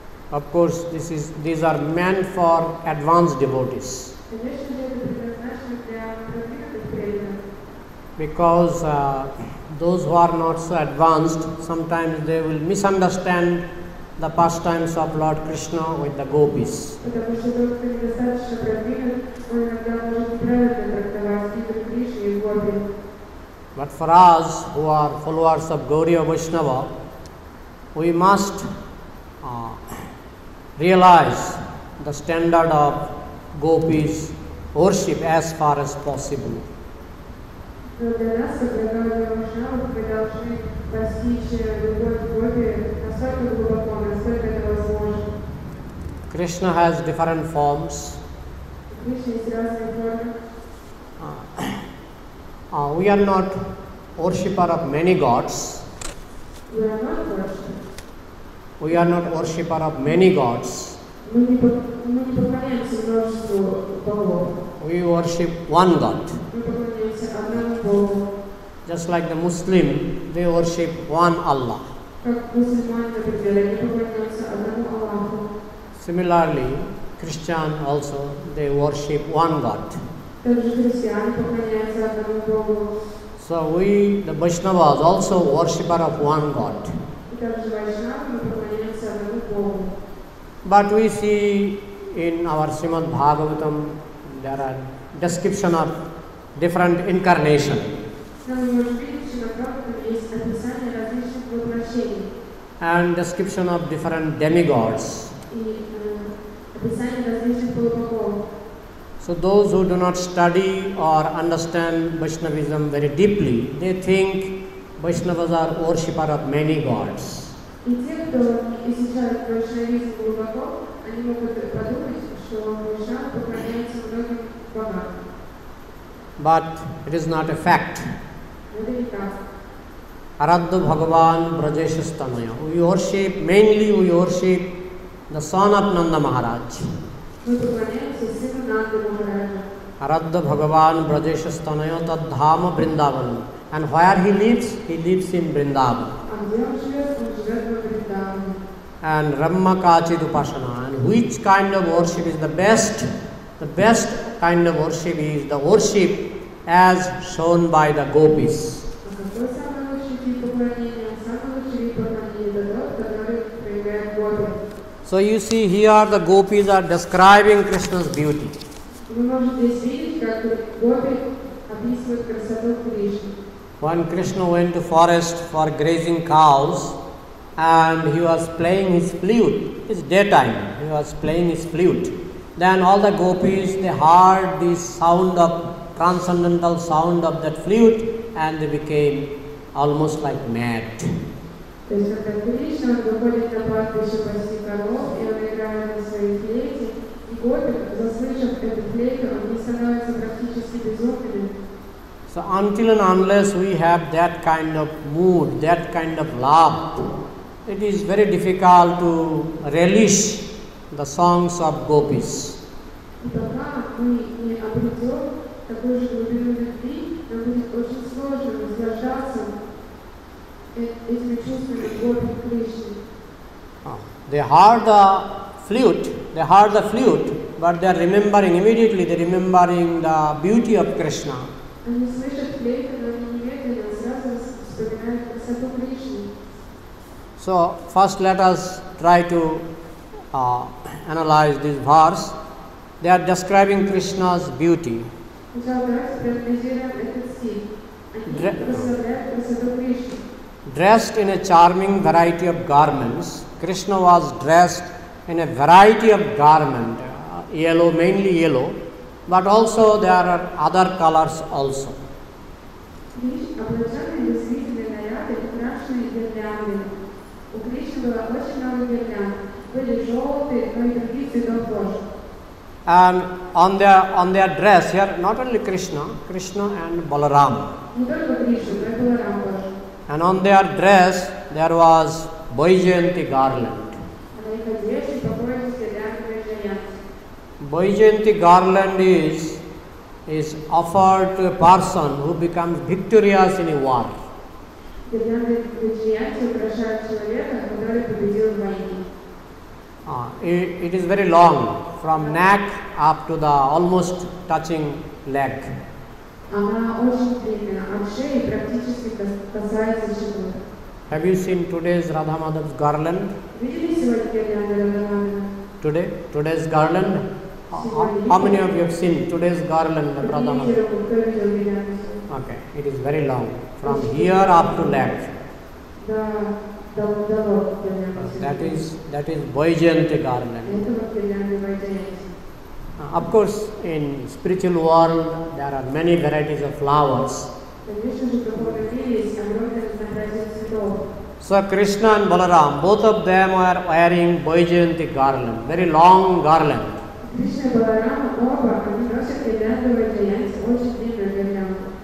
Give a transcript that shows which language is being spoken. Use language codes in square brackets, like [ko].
[en] Of course, these are meant for advanced devotees. [ru] Конечно же, это предназначено для продвинутых преданных. [en] Because those who are not so advanced, sometimes they will misunderstand the pastimes of Lord Krishna with the gopis. [ru] Потому что тот, кто недостаточно продвинут, он иногда может неправильно трактовать игры Кришны и гопи. [en] But for us who are followers of Gauriya Vaishnava, we must realize the standard of gopis worship as far as possible. [ru] Но для нас, как для Гаудия Вайшнавов, мы должны постичь любовь к гопи настолько глубоко, насколько это возможно. [en] Krishna has different forms. [ru] У Кришны есть разные формы. [en] We are not worshipper of many gods. We are not worship. We are not worshipper of many gods. [ru] Мы не поклоняемся множеству богов. [en] We worship one God. [ru] Мы поклоняемся одному Богу. [en] Just like the Muslim, they worship one Allah. [ru] Как мусульмане, например, они поклоняются одному Аллаху. [en] Similarly, Christian also, they worship one God. [ru] Также христиане поклоняются одному Богу. [en] So we, the Vaishnavas, also worshipper of one God. [ru] И также вайшнавы мы поклоняемся одному Богу. [en] But we see in our Srimad Bhagavatam, there are description of different incarnation. [ru] Нам мы можем видеть, что на Бхагаватаме есть описание различных воплощений [en] And description of different demigods. [ru] и описание различных полубогов. [en] So those who do not study or understand Vaishnavism very deeply, they think Vaishnavas are worshipper of many gods. [ru] И те, кто изучает вайшнавизм глубоко, они могут подумать, что вайшнавы поклоняются многим богам. [en] But it is not a fact. [ru] Но это не так. [sa] Aradha Bhagavan Brajeshasthanaya. [en] Mainly we worship the son of Nanda Maharaj. [ru] Мы поклоняемся сыну Нанды Махараджа. [sa] Aradha Bhagavan Brajeshasthanaya Tadhama Vrindavan. [en] And where he lives in Vrindavan. [ru] А где он живет во Вриндаване. [sa] And Ramma Kachid Upasana. [en] And which kind of worship is the best? The best kind of worship is the worship as shown by the gopis. [ru] А какой самый лучший тип поклонения? Самый лучший вид поклонения – это тот, который проявляет гопи. [en] So you see here the gopis are describing Krishna's beauty. [ru] Вы можете здесь видеть, как гопи описывают красоту Кришны. [en] When Krishna went to forest for grazing cows and he was playing his flute, it's daytime, he was playing his flute. then all the gopis, they heard the sound of transcendental sound of that flute, and they became almost like mad. [ru] То есть, когда Кришна, он выходит на пастбище пасти коров, и он играет на своей флейте, и гопи, заслышав эту флейту, они становятся практически безумными. [en] So until and unless we have that kind of mood, that kind of love, it is very difficult to relish the songs of gopis. [ru] И пока мы не обретем такую же глубину любви, нам будет очень сложно наслаждаться этими чувствами гопи Кришны. [en] They heard the flute, but they are remembering immediately, they are remembering the beauty of Krishna. [ru] Они слышат флейту, но они немедленно сразу вспоминают красоту Кришны. [en] So first let us try to analyze this verse. They are describing Krishna's beauty. [ru] Сначала давайте проанализируем этот стих. Они прославляют красоту Кришны. [en] Dressed in a charming variety of garments, Krishna was dressed in a variety of garments, yellow, mainly yellow, but also there are other colors also. [ru] Облаченные действительно наряды, украшенные гирляндами. У Кришны было очень много гирлянд. Были желтые, но и других цветов тоже. [en] And on their dress, here not only Krishna and Balaram. [ru] Не только Кришна, но и Баларам тоже. [en] And on their dress there was Vaijayanti garland. [ru] А на их одежде покоились гирлянды Вайджаянти. [en] Vaijayanti garland is offered to a person who becomes victorious in a war. [ru] Гирлянды Вайджаянти украшают человека, который победил в войне. [en] It is very long, from neck up to the almost touching leg. [ru] Она очень длинная, от шеи практически касается живота. [en] Have you seen today's Radha Madhav's garland? [ru] Видели сегодня гирлянды Радхамадхана? [en] Today's garland? How many of you have seen today's garland of Radha Madhav? [ru] Поднимите руку, кто видел гирлянду сегодня? [en] Okay, it is very long, from here up to leg. [ru] До лоб гирлянды. [en] That is Vaijayanti garland. [ru] Это вот гирлянды Вайджаянти. [en] Of course, in spiritual world there are many varieties of flowers. [ru] Конечно же, в духовном мире есть огромное разнообразие цветов. [en] So Krishna and Balaram, both of them were wearing Vaijayanti garland, very long garland. [ru] Кришна и Баларама оба, они носят гирлянду Вайджаянти, очень длинную гирлянду.